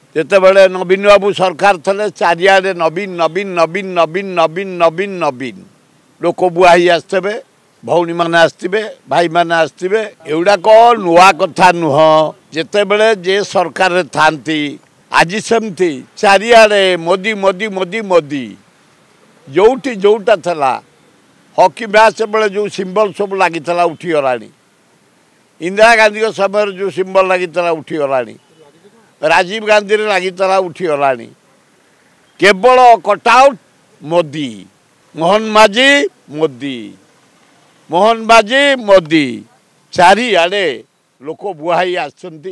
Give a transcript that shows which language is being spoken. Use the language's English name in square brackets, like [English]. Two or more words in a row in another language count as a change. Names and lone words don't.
[Odia] ଯେତେବେଳେ ନବୀନ ବାବୁ ସରକାର ଥିଲେ ଚାରିଆଡ଼େ ନବୀନ ନବୀନ ନବୀନ ନବୀନ ନବୀନ ନବୀନ ନବୀନ ଲୋକ ବୁହା ହେଇ ଆସିଥିବେ, ଭଉଣୀମାନେ ଆସିଥିବେ, ଭାଇମାନେ ଆସିଥିବେ। ଏଗୁଡ଼ାକ ନୂଆ କଥା ନୁହଁ। ଯେତେବେଳେ ଯେ ସରକାରରେ ଥାନ୍ତି ଆଜି ସେମିତି ଚାରିଆଡ଼େ ମୋଦି ମୋଦି ମୋଦି ମୋଦି। ଯେଉଁଠି ଯେଉଁଟା ଥିଲା ହକି ମ୍ୟାଚ୍ ବେଳେ ଯେଉଁ ସିମ୍ବଲ ସବୁ ଲାଗିଥିଲା ଉଠିଗଲାଣି। ଇନ୍ଦିରା ଗାନ୍ଧୀ ସମୟ ଯୋ ସିମ୍ବଲ ଲାଗି ଉଠିଗଲାଣି, ରାଜୀବ ଗାନ୍ଧୀ ଲାଗି ଉଠିଗଲାଣି। କେବଳ କଟଆଉଟ ମୋଦି, ମୋହନ ମାଝୀ ମୋଦି, ମୋହନ ମାଝୀ ମୋଦି। ଚାରିଆଡ଼େ ଲୋକ ବୁହାଇ ଆସୁଛନ୍ତି।